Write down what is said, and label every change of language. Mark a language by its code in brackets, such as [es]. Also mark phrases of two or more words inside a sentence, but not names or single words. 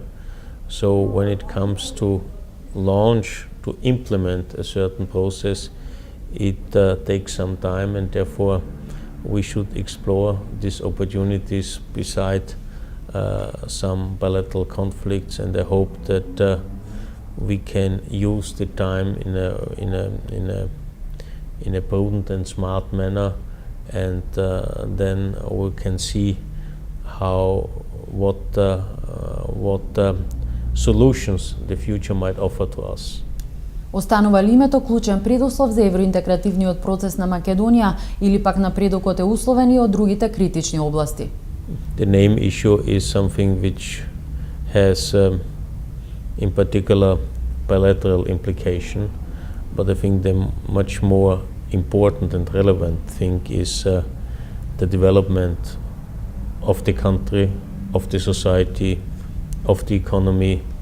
[en] So when it comes to launch, to implement a certain process, it takes some time, and therefore we should explore these opportunities beside some bilateral conflicts, and I hope that we can use the time in a prudent and smart manner, and then we can see what solutions the future might offer to us. [mk] Останува ли името клучен предуслов за евроинтегративниот процес на Македонија или пак напредокот е условен и од другите критични области? [en] The name issue is something which has in particular bilateral implication, but I think the much more important and relevant thing is the development of the country, of the society, of the economy.